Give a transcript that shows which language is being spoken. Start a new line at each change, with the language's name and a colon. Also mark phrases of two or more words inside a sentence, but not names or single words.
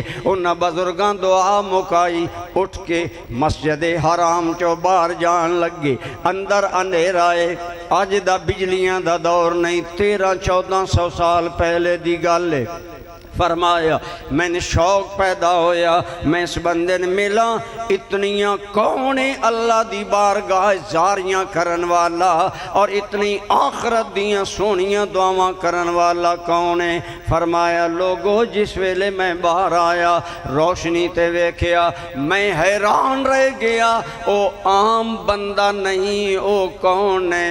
Punjabi: انہاں بزرگان دعا مکائی، اٹھ کے مسجد حرام چو باہر جان لگے، اندر اندھیرا ہے، آج دا بجلیاں دا دور نہیں، 1300-1400 سال پہلے دی گل ہے۔ فرمایا میں نے شوق پیدا ہویا، میں اس بندے نے ملا، اتنیاں کون اللہ دی بارگاہ زاریاں کرن والا اور اتنی آخرت دیاں سونیاں دعاواں کرن والا کون ہے؟ فرمایا لوگو جس ویلے میں باہر آیا روشنی تے ویکھیا، میں حیران رہ گیا، او عام بندہ نہیں، او کون ہے؟